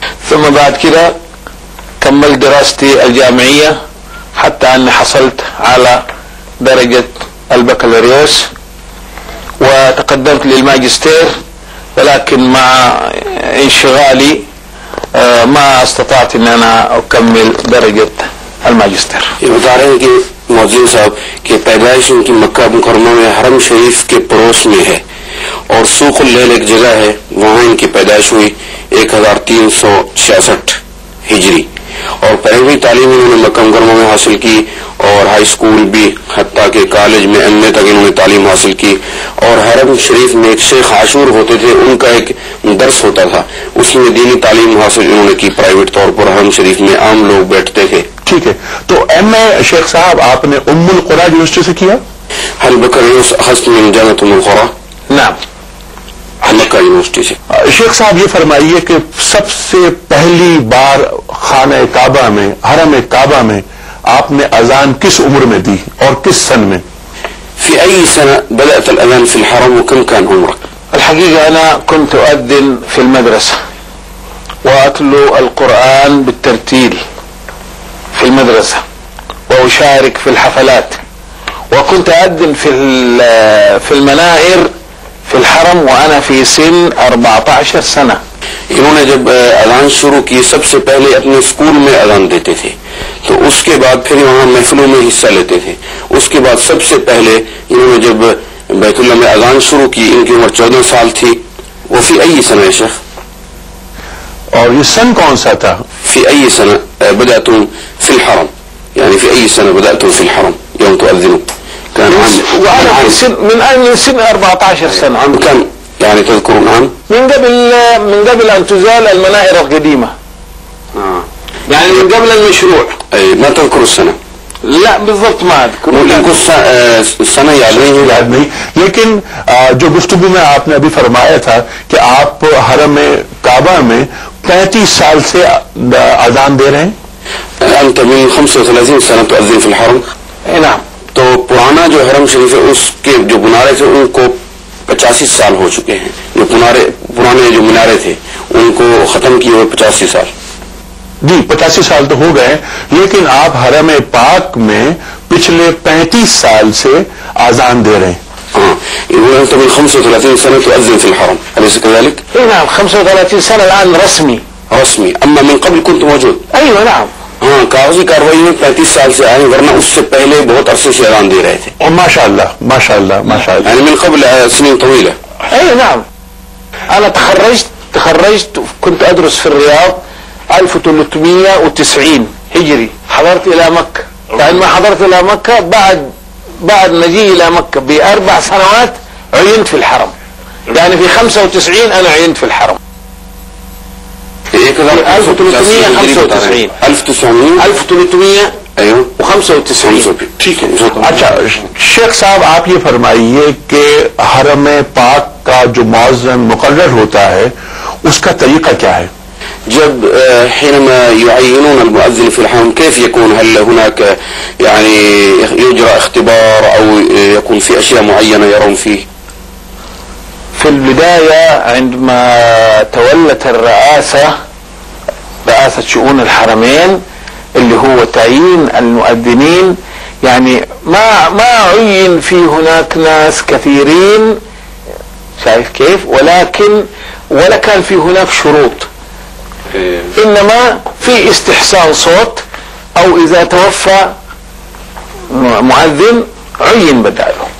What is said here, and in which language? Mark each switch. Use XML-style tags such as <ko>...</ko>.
<ar>ثم بعد كده كملت دراستي الجامعية حتى أني حصلت على درجة البكالوريوس وتقدمت للماجستير، ولكن مع انشغالي ما استطعت أن أنا أكمل درجة الماجستير.</ar> <hi>ये बता रहे हैं कि मौजूद साहब की पैदाइश उनकी मक्का मुकर्रमा में हरम शरीफ के पड़ोस में है और सूकुल लैल एक जगह है, वहां इनकी पैदाइश हुई 1366 हिजरी। और पहली तालीम इन्होंने मक्का मुकर्रमा में हासिल की और हाई स्कूल भी, हत्ता के कॉलेज में MA तक इन्होंने तालीम हासिल की। और हरम शरीफ में एक शेख आशूर होते थे, उनका एक दर्स होता था, उसमें दीनी तालीम हासिल इन्होंने की। प्राइवेट तौर पर हरम शरीफ में आम लोग बैठते थे। ठीक है, तो MA शेख साहब आपने उम्मुल कुरा यूनिवर्सिटी से किया? हल बकरियों हस्त में जामत उम्मुल कुरा</hi> <ar>नाम</ar> <hi>मक्का यूनिवर्सिटी से। शेख साहब, ये फरमाइए कि सबसे पहली बार खाना काबा में, हरम काबा में आपने अजान किस उम्र में दी और किस सन में?</hi> <ar>في أي سنة بدأت الأذان في الحرم وكم كان عمرك؟ الحقيقة أنا كنت أؤذن في المدرسة وأتلو القرآن بالترتيل في المدرسة وأشارك في الحفلات، وكنت أؤذن في المنائر في الحرم وأنا في سن 14 سنة.</ar> <hi>इन्होंने जब अजान शुरू की सबसे पहले अपने स्कूल में अजान देते थे, तो उसके बाद फिर वहाँ महफिलों में हिस्सा लेते थे। उसके बाद सबसे पहले इन्होंने जब बैतुल्लाह में अजान शुरू की, इनकी उम्र 14 साल थी</hi> <ar>वफी अई सना है शेख,</ar> <hi>और ये सन कौन सा था?</hi> <ar>في أي سنة بدأتم في الحرم؟ يعني في أي سنة بدأتم في الحرم يوم تؤذنوا؟ كان عام وأنا في سن من سن 14 سنة. عام كم يعني تذكرون عام؟ من قبل أن تزال المنائر القديمة. يعني من قبل المشروع. أي ما تذكر السنة؟ لا بالضبط ما أذكر. السنة</ar> <hi>याद नहीं, लेकिन जो गुफ्तगू में आपने अभी फरमाया था कि आप हरम काबा में 35 साल से अजान दे रहे हैं.</hi> <ar>أنت من 35 سنة تؤذن في الحرم. نعم.</ar> <hi>तो पुराना जो हरम शरीफ है उसके जो मुनारे थे उनको 85 साल हो चुके हैं. जो पुराने जो मीनारे थे उनको खत्म किए हुए 85 साल. जी 85 साल तो हो गए, लेकिन आप हरम पाक में पिछले 35 साल से आजान दे रहे हैं.</hi> <ar>يقول أنت من 35 سنة تؤذن في الحرم، أليس كذلك؟ نعم 35 سنة الآن رسمي. أما من قبل كنت موجود. أيوة نعم.</ar> <hi>हाँ, कागजी कार्रवाई में 35 साल से आए, वरना उससे पहले बहुत अरसे से अजान दे रहे थे. और माशाअल्लाह</hi> <ar>يعني من قبل سنين طويلة. أي نعم. أنا تخرجت كنت أدرس في الرياض 1390 هجري. حضرت إلى مكة. فعندما حضرت إلى مكة بعد مجيء إلى مكة ب4 سنوات عينت في الحرم. يعني في 95 أنا عينت في الحرم. 1395 1395 ايوه و95.</ar> <hi>ठीक है. अच्छा शेख साहब, आप ये फरमाइए कि हरम पाक का जो मौज़न मुकर्रर होता है उसका तरीका क्या है?</hi> <ar>जब حينما يعينون المؤذن في الحرم كيف يكون؟ هل هناك يعني يجرى اختبار او يكون في اشياء معينة يرون فيه؟ في البداية عندما تولت رئاسة شؤون الحرمين اللي هو تعيين المؤذنين، يعني ما عين في هناك ناس كثيرين، شايف كيف؟ ولا كان في هناك شروط، انما في استحسان صوت او اذا توفى مؤذن عين بداله.</ar>